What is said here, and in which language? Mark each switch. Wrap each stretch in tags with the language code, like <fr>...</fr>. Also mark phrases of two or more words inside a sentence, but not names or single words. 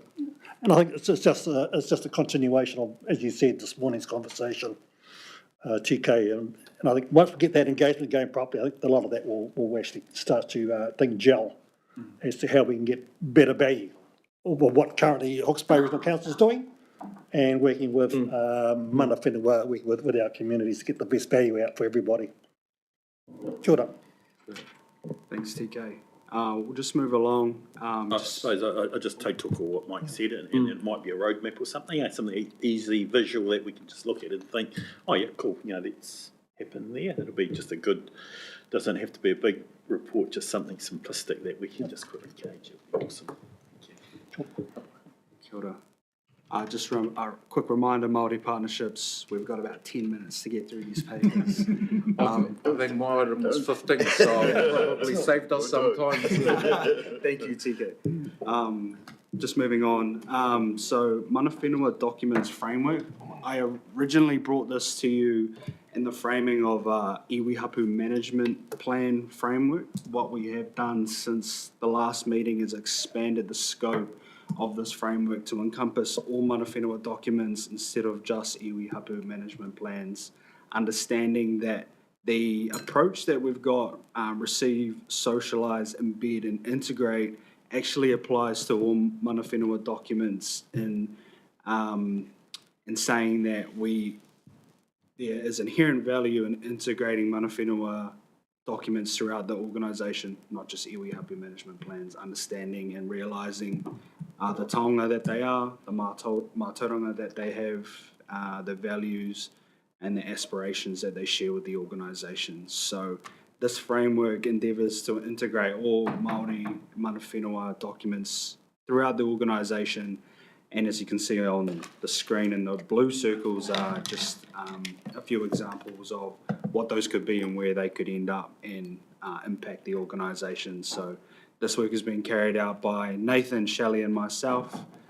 <en>And I think it's just a continuation of, as you said, this morning's conversation, TK. And I think once we get that engagement going properly, I think a lot of that will actually start to gel as to how we can get better value of what currently Hawke's Bay Regional Council is doing, and working with</en> <mi>mana whenua,</mi> <en>working with our communities to get the best value out for everybody.</en> <mi>Kia ora.</mi> <en>Thanks, TK. We'll just move along. I suppose I just took what Mike said, and it might be a roadmap or something, something easy visual that we can just look at and think, oh yeah, cool, that's happened there. It'll be just a good, doesn't have to be a big report, just something simplistic that we can just quickly gauge. Awesome.</en> <mi>Kia ora.</mi> <en>Just a quick reminder, Māori Partnerships, we've got about 10 minutes to get through these papers. I think my item was 15, so it probably saved us some time. Thank you, TK. Just moving on. So,</en> <mi>mana whenua</mi> <en>documents framework. I originally brought this to you in the framing of</en> <mi>iwi hapu</mi> <en>management plan framework. What we have done since the last meeting is expanded the scope of this framework to encompass all</en> <mi>mana whenua</mi> <en>documents instead of just</en> <mi>iwi hapu</mi> <en>management plans, understanding that the approach that we've got, receive, socialise, embed and integrate, actually applies to all</en> <mi>mana whenua</mi> <en>documents in saying that there is inherent value in integrating</en> <mi>mana whenua</mi> <en>documents throughout the organisation, not just</en> <mi>iwi hapu</mi> <en>management plans, understanding and realising the taonga that they are, the mātauranga that they have, the values and the aspirations that they share with the organisation. So this framework endeavours to integrate all</en> <mi>Māori mana whenua</mi> <en>documents throughout the organisation And as you can see on the screen, and the blue circles are just a few examples of what those could be and where they could end up and impact the organisation. So this work has been carried out by Nathan, Shelley and myself.</en>